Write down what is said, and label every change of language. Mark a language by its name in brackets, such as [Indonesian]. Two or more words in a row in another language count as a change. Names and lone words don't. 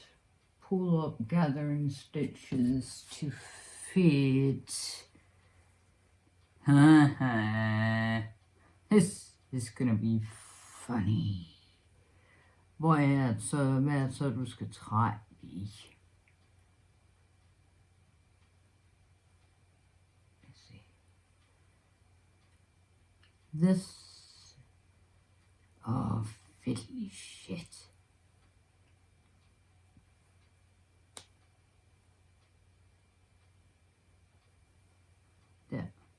[English] Pull up gathering stitches to fit. This is gonna be funny. [Danish] Hvor er så du skal trække i? [English] This, oh, fiddly shit. There.